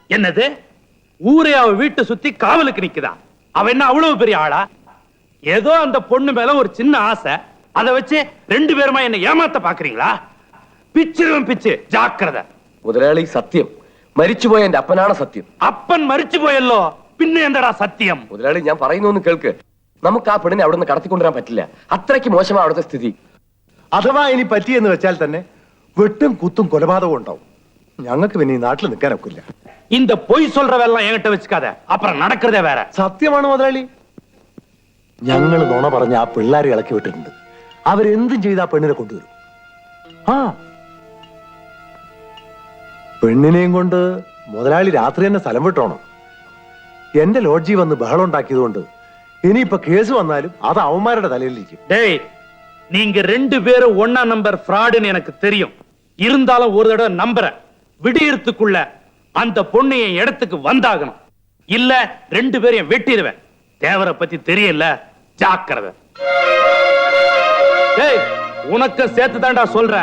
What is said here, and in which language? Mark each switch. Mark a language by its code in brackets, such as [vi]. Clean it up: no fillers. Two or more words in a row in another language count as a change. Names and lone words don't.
[ta] என்னது? ஊரே அவ வீட்டை சுத்தி காவலுக்கு நிக்குதா? அவ என்ன அவ்வளவு பெரிய ஆளா? ஏதோ அந்த பொண்ணு மேல ஒரு சின்ன ஆசை, அதை வச்சு 2 பேருமா என்ன ஏமாத்த பாக்குறீங்களா? பிச்சிரும் பிச்சு, ஜாக்கிரதை. [ml] മുതലാളി സത്യം മരിച്ചുപോയ എന്റെ അപ്പനാണ് സത്യം. അപ്പൻ മരിച്ചു പോയല്ലോ, പിന്നെ എന്താടാ സത്യം? മുതലാളി ഞാൻ പറയുന്നു കേൾക്ക്. നമുക്ക് ആ പെണ്ണിനെ അവിടെ നിന്ന് കടത്തിക്കൊണ്ടുവരാൻ പറ്റില്ല. അത്രയ്ക്ക് മോശമാണ് അവിടുത്തെ സ്ഥിതി. അഥവാ ഇനി പറ്റിയെന്ന് വെച്ചാൽ തന്നെ വെട്ടും കുത്തും കൊലപാതകവും ഉണ്ടാവും. ഞങ്ങൾക്ക് പിന്നെ ഈ നാട്ടിൽ നിൽക്കാൻ ഒക്കില്ല. [ta] இந்த பொய் சொல்றவெல்லாம் என்கிட்ட வச்சுக்காத, அப்புறம் நடக்கிறதே வேற. [ml] സത്യമാണ് മുതലാളി. ഞങ്ങൾ നുണ പറഞ്ഞ ആ പിള്ളേരെ ഇളക്കി വിട്ടിട്ടുണ്ട്. അവരെന്തും ചെയ്ത് ആ പെണ്ണിനെ കൊണ്ടുവരും. ആ പെണ്ണിനെയും കൊണ്ട് മുതലാളി രാത്രി തന്നെ സ്ഥലം വിട്ടോണം. എന്റെ ലോഡ്ജി വന്ന് ബഹളം ഉണ്ടാക്കിയതുകൊണ്ട് ഇനിയിപ്പോ കേസ് വന്നാലും അത് അവന്മാരുടെ തലയിലിരിക്കും. [ta] டேய், நீங்க 2 பேரும் ஒண்ணா நம்பர் ஃப்ராடுன்னு எனக்கு தெரியும். இருந்தாலும் ஒரு தடவை நம்புறேன். விடியறதுக்குள்ள அந்த பொண்ணு என் இடத்துக்கு வந்தாகணும். இல்ல 2 பேரையும் வெட்டிடுவேன். தேவரை பத்தி தெரியல, ஜாக்கிரதை. டேய், உனக்கு சேர்த்து தான்டா சொல்றேன்.